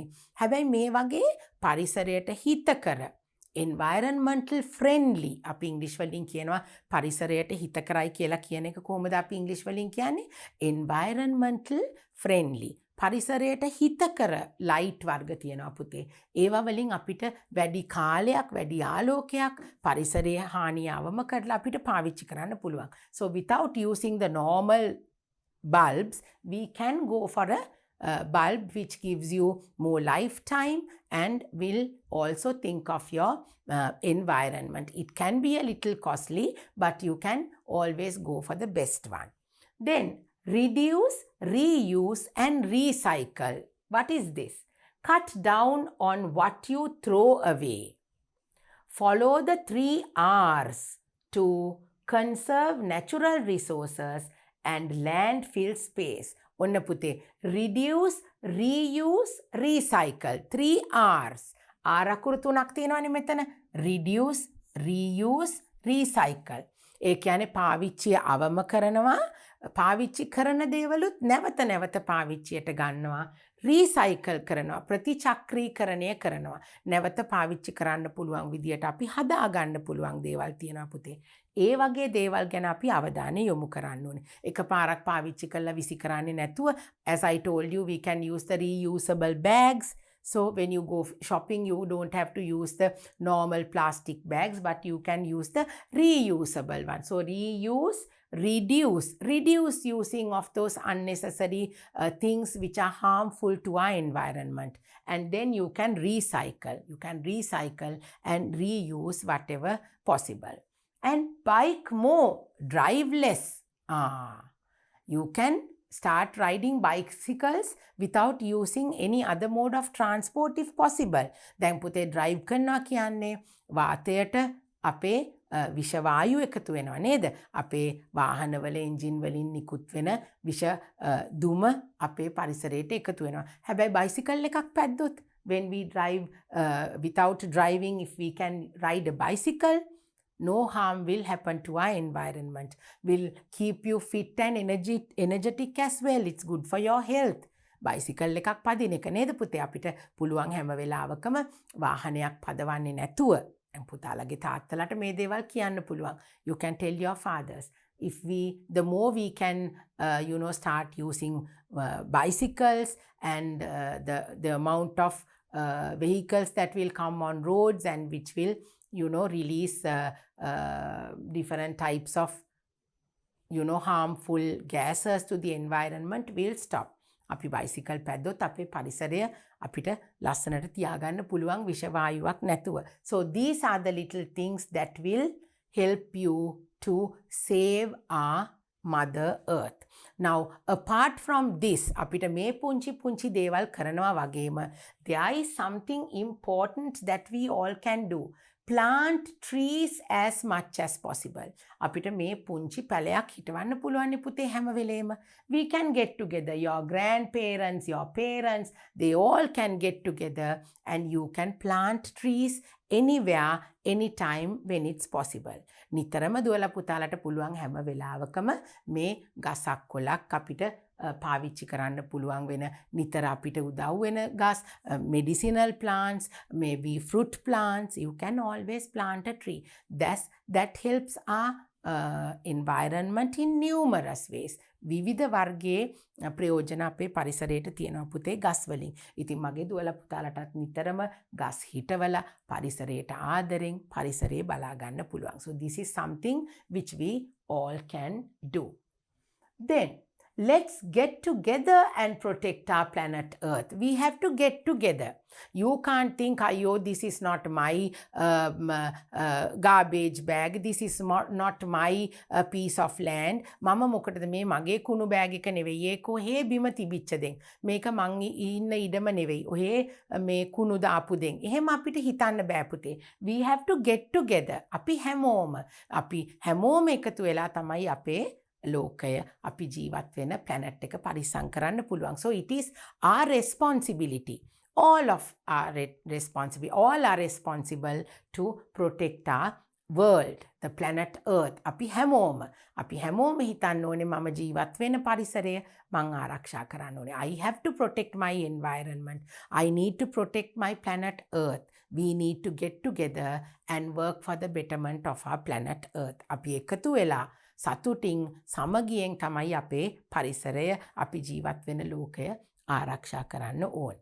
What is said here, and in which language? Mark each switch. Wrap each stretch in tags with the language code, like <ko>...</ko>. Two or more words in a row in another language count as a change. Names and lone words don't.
<si>හැබැයි මේ වගේ පරිසරයට හිතකර</si> <en>environmental friendly</en> <si>අපි ඉංග්‍රීසි වලින් කියනවා පරිසරයට හිතකරයි කියලා කියන එක කොහොමද අපි ඉංග්‍රීසි වලින් කියන්නේ</si> <en>environmental friendly</en> <si>පරිසරයට හිතකර ලයිට් වර්ග තියෙනවා පුතේ. ඒවා වලින් අපිට වැඩි කාලයක් වැඩි ආලෝකයක් පරිසරයේ හානියවම කරලා අපිට පාවිච්චි කරන්න පුළුවන්.</si> <en>So without using the normal bulbs we can go for a bulb which gives you more lifetime and will also think of your environment. It can be a little costly but you can always go for the best one. Then reduce, reuse and recycle. What is this? Cut down on what you throw away. Follow the 3 R's to conserve natural resources and landfill space.</en> <si>ඔන්න පුතේ</si> <en>reduce, reuse, recycle. 3 R's.</en> <si>R අකුරු 3ක් තියෙනවානේ මෙතන.</si> <en>reduce, reuse, recycle.</en> <si>ඒ කියන්නේ පාවිච්චිය අවම කරනවා. පාවිච්චි කරන දේවලුත් නැවත නැවත පාවිච්චියට ගන්නවා. රීසයිකල් කරනවා. ප්‍රතිචක්‍රීකරණය කරනවා. නැවත පාවිච්චි කරන්න පුළුවන් විදියට අපි හදා ගන්න පුළුවන් දේවල් තියෙනවා පුතේ. ඒ වගේ දේවල් ගැන අපි අවධානය යොමු කරන්න ඕනේ. එකපාරක් පාවිච්චි කරලා විසි කරන්නේ නැතුව</si> <en>as I told you we can use the reusable bags. So when you go shopping, you don't have to use the normal plastic bags, but you can use the reusable one. So reuse, reduce using of those unnecessary things which are harmful to our environment. And then you can recycle. You can recycle and reuse whatever possible. And bike more, drive less. You can start riding bicycles without using any other mode of transport if possible.</en> <si>දැන් පුතේ drive කරනවා කියන්නේ වාතයට අපේ විෂවායු එකතු වෙනවා නේද? අපේ වාහනවල එන්ජින් වලින් නිකුත් වෙන විෂ දුම අපේ පරිසරයට එකතු වෙනවා. හැබැයි bicycle එකක් පැද්දොත්</si> <en>when we drive without driving, if we can ride a bicycle, no harm will happen to our environment. Will keep you fit and energetic as well. It's good for your health.</en> <si>Bicycle එකක් පදින එක නේද පුතේ අපිට පුළුවන් හැම වෙලාවකම වාහනයක් පදවන්නේ නැතුව පුතාලගේ තාත්තලාට මේ දේවල් කියන්න පුළුවන්.</si> <en>You can tell your fathers. If the more we can start using bicycles and the amount of vehicles that will come on roads and which will release different types of harmful gases to the environment will stop.</en> <si>අපි bicycle පැද්දොත් අපේ පරිසරය අපිට ලස්සනට තියාගන්න පුළුවන් විෂ වායුවක් නැතුව.</si> <en>So these are the little things that will help you to save our Mother Earth. Now, apart from this,</en> <si>අපිට මේ පුංචි පුංචි දේවල් කරනවා වගේම,</si> <en>there is something important that we all can do. Plant trees as much as possible.</en> <si>අපිට මේ පුංචි පැලයක් හිටවන්න පුළුවන් පුතේ හැම වෙලේම.</si> <en>We can get together, your grandparents, your parents, they all can get together and you can plant trees anywhere, anytime when it's possible.</en> <si>නිතරම දුවලා පුතාලට පුළුවන් හැම වෙලාවකම මේ ගසක් කොලක් අපිට පාවිච්චි කරන්න පුළුවන් වෙන නිතර අපිට උදව් වෙන ගස්,</si> <en>medicinal plants, maybe fruit plants, you can always plant a tree. That helps our environment in numerous ways.</en> <si>විවිධ වර්ගයේ ප්‍රයෝජන අපේ පරිසරයට තියෙනවා පුතේ ගස් වලින්. ඉතින් මගේ දුවලා පුතාලටත් නිතරම ගස් හිටවලා පරිසරයට ආදරෙන් පරිසරය බලා ගන්න පුළුවන්.</si> <en>So this is something which we all can do. Then let's get together and protect our planet Earth. We have to get together. You can't think, oh, this is not my garbage bag. This is not my piece of land.</en> <si>Mama මොකටද මේ මගේ කුණු බෑග් එක නෙවෙයි. ඒක ඔහේ බිම තිබිච්ච දෙන්. මේක මං ඉන්න ඉඩම නෙවෙයි. ඔහේ මේ කුණු දාපු දෙන්. එහෙම අපිට හිතන්න බෑ පුතේ.</si> <en>We have to get together.</en> <si>අපි හැමෝම එකතු වෙලා තමයි අපේ ලෝකය අපි ජීවත් වෙන planet එක පරිස්සම් කරන්න පුළුවන්.</si> <en>So it is our responsibility. All are responsible to protect our world, the planet Earth.</en> <si>අපි හැමෝම හිතන්න ඕනේ මම ජීවත් වෙන පරිසරය මං ආරක්ෂා කරන්න ඕනේ.</si> <en>I have to protect my environment. I need to protect my planet Earth. We need to get together and work for the betterment of our planet Earth.</en> <si>අපි එකතු වෙලා සතුටින් සමගියෙන් තමයි අපේ පරිසරය අපි ජීවත් වෙන ලෝකය ආරක්ෂා කරන්න ඕනේ.</si>